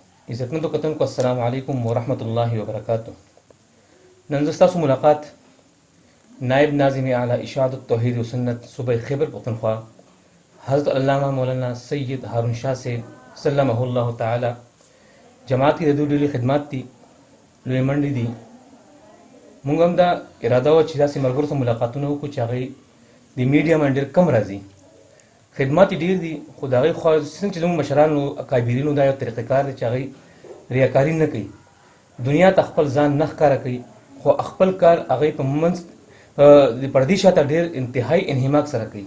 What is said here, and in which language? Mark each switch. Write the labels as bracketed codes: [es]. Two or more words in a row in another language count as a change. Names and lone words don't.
[ps] عزتمندو کتونکو [ar] السلام علیکم ورحمۃ اللہ وبرکاتہ. [ps] نن زه ستاسو ملاقات نائب ناظم اعلیٰ اشاعت التوحید و سنت صوبہ خیبر پختونخوا حضرت علامہ مولانا سید ہارون شاہ سے [ar] سلمہ اللہ تعالی [ur] جماعت کی [ps] د دوی ډېرې خدمات دي، لوی منډې دي. موږ هم دا اراده وه چې داسې ملګرو سره ملاقاتونه وکړو چې هغوی د میډیا باندې ډېر کم راځي. خدمات یې ډېر دي، خو د هغوی خوا څنګه چې زموږ مشرانو اکابرینو دا یو طریقه کار دی چې هغوی ریاکاري نه کوي، دنیا ته خپل ځان نه ښکاره کوي، خو خپل کار هغوی په منځ د پردې شاته ډېر انتهایي انهماک سره کوي.